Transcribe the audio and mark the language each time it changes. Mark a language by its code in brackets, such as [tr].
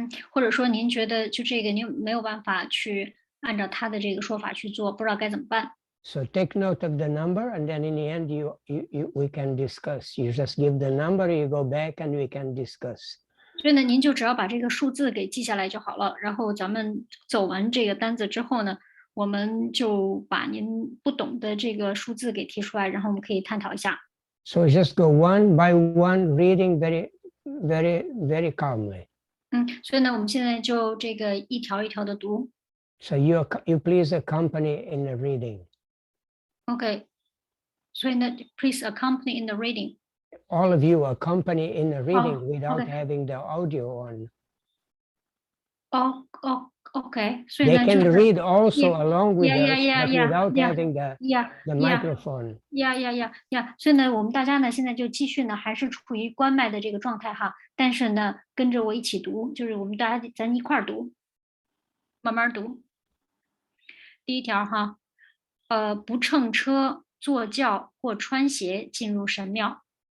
[zh] 或者说您觉得就这个您没有办法去按照他的这个说法去做，不知道该怎么办。 [en] So take note of the number, and then in the end we can discuss. You just give the number, you go back, and we can discuss. [zh] 所以呢，您就只要把这个数字给记下来就好了。然后咱们走完这个单子之后呢，我们就把您不懂的这个数字给提出来，然后我们可以探讨一下。 [en] So just go one by one, reading very, very, very calmly. [zh] 所以呢，我们现在就这个一条一条的读。 [en] So you please accompany in the reading. Okay. [zh] 所以呢 [en] please accompany in the reading. All of you accompany in the reading without okay. having the audio on. [zh] Okay. 所以呢 [en] They can read also along with us, yeah, but without having the microphone. Yeah. [zh] 所以呢，我们大家呢现在就继续呢，还是处于关麦的这个状态哈。但是呢，跟着我一起读，就是我们大家咱一块儿读，慢慢读。第一条哈，不乘车、坐轿或穿鞋进入神庙。